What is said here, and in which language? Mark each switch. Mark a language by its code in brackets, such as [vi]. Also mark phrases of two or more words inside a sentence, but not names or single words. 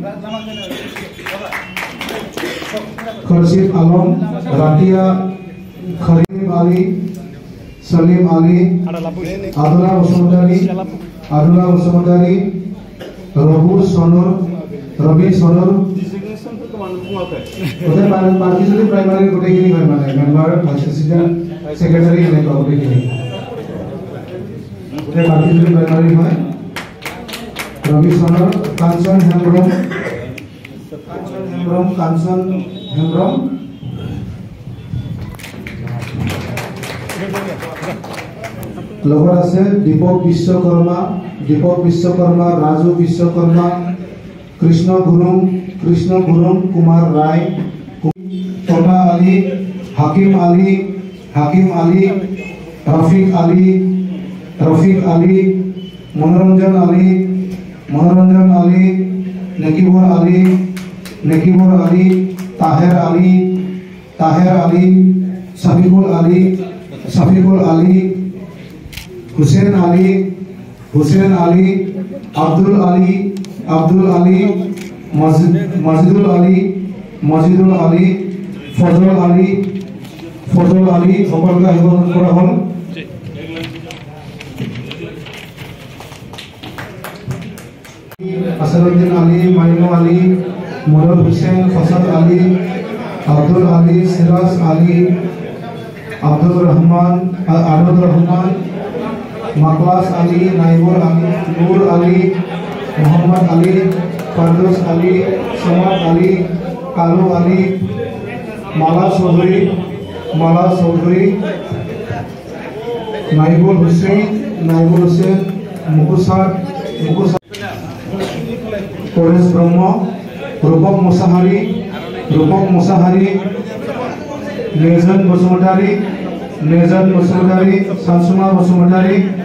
[as] খুরশিদ আলম, রাতিয়া, খরিম আলী, সলিম আলী, আদুলা বসুমতাৰী, রবি সনুর, পার্কিজুলি প্রাইমারি গোটেইখিনি হয়, মানে মেম্বাৰ, [en] vice president, [as] সেক্ৰেটাৰী এনেকুৱা গোটেইখিনি পার্কিজুলি প্রাইমারি হয়। রবি সনুর, কাঞ্চন হেমব্রম, লগত আছে দীপক বিশ্বকৰ্মা, ৰাজু বিশ্বকৰ্মা, কৃষ্ণ গুৰুং, কুমাৰ ৰায়, টোটা আলী, হাকিম আলী, রফিক আলী, মনোরঞ্জন আলী, নেকিবর আলী, তাহের আলী, শফিকুল আলী, হুসেন আলী, আব্দুল আলী, মজিদুল আলী, ফজল আলী, সকলকে আহিব কৰা হ'ল। আছাৰুদ্দিন আলী, মাইনু আলী, মদন হুছেইন, ফসল আলী, আব্দুল আলী, সিরাজ আলী, আব্দুল রহমান, আনন্দ রহমান, মাকলাস আলী, নাইবুল আলী, নূর আলী, মোহাম্মদ আলী, ফারদৌস আলী, সমাদ আলী, কালু আলী, মালা চৌধুরী, নাইবুল হুসেন, মুকুসার, পরেশ ব্রহ্ম, রূপক মোসাহারি, নির্জন বসুমতাৰী, नेजान बसुमतारी सानसुमा बसुमतारी